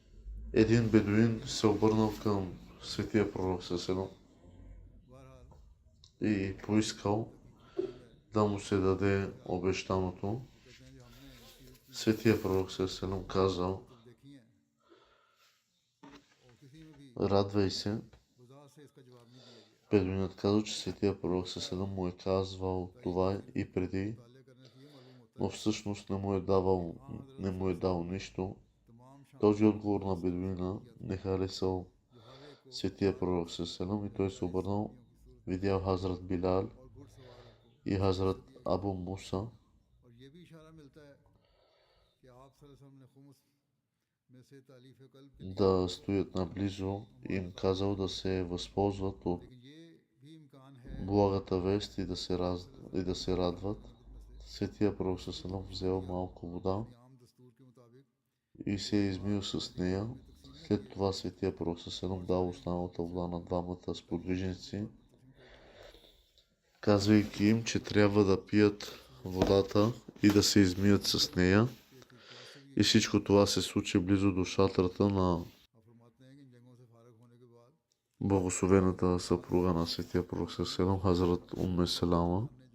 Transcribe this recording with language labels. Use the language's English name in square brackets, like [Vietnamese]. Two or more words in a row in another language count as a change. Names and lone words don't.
[Bulgarian] Един бедуин се обърнал към светия пророк салам [Urdu] बहरहाल [Bulgarian] и поискал да му се даде обещаното. [Urdu] کہتے ہیں جو ہم نے اس کی [Bulgarian] Светия пророк салам казал, [Urdu] دیکھی ہیں اور کسی میں بھی [Bulgarian] радвай се. [Urdu] وجہ سے اس کا جواب نہیں دیا گیا. [Bulgarian] Бедуинът казал, че светия пророк салам му е казвал това и преди, [Urdu] تالے کرنے سے یہ معلوم ہوتا [Bulgarian] но всъщност не му е дал нищо. [Urdu] ہے تمام شام [Bulgarian] Този отговор на бедуина не харесал [Urdu] جو ہر ایک کو [Bulgarian] светия пророк салам и той се обърнал, видял Хазрат Билал [Urdu] اور گھڑسواروں کو, [Bulgarian] и Хазрат Абу Муса [Urdu] اور یہ بھی اشارہ ملتا ہے کہ آپ [Arabic] صلى الله عليه وسلم [Urdu] نے خمس میں سے تالیف قلب کے [Bulgarian] да стоят наблизо и им казал да се възползват от [Urdu] لیکن یہ بھی امکان ہے [Bulgarian] благата вест и да се радват. Светия пророк салам взел малко вода [Urdu] عام دستور کے مطابق [Bulgarian] и се е измил с нея. След това светия пророк салам дал останалата вода на двамата сподвижници, казвайки им, че трябва да пият водата и да се измият с нея. И всичко това се случи близо до шатрата на благословената съпруга на светия пророк Селам, Хазрат Умме Салама.